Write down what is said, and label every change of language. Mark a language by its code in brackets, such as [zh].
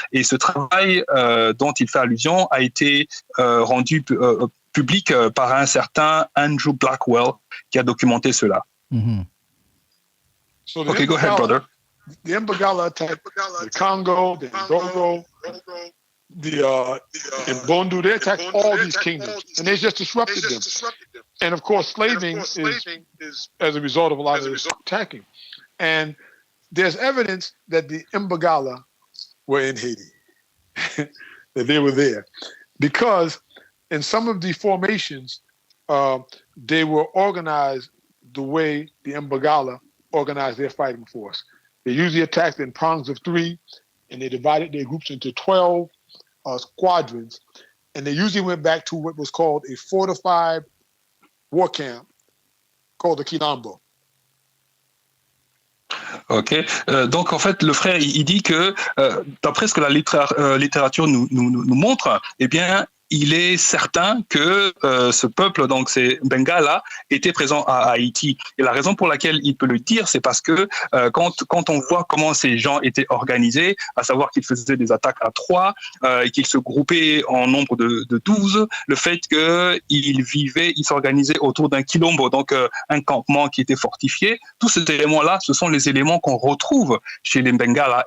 [fr] Et ce travail dont il fait allusion a été rendu public par un certain Andrew Blackwell qui a documenté cela. Mm-hmm. [en] So okay, go ahead, brother. The Mbagala attack, the Congo, the Ndongo, the Mbondu, they attacked all these kingdoms, and they just disrupted them. And of course, slaving is as a result of a lot of this attacking. And there's evidence that the Mbagala were in Haiti, that they were there, because in some of the formations, they were organized the way the Mbagala organized their fighting force. They usually attacked in prongs of 3, and they divided their groups into 12 squadrons. And they usually went back to what was called a fortified war camp called the Kinambo. [fr] Ok, donc en fait le frère il dit que d'après ce que la littérature nous montre, eh bien il est certain que ce peuple, donc ces Bengala, était présent à Haïti. Et la raison pour laquelle il peut le dire, c'est parce que quand on voit comment ces gens étaient organisés, à savoir qu'ils faisaient des attaques à 3, et qu'ils se groupaient en nombre de 12, le fait qu'ils s'organisaient autour d'un quilombo, donc un campement qui était fortifié, tous ces éléments-là, ce sont les éléments qu'on retrouve chez les Bengala.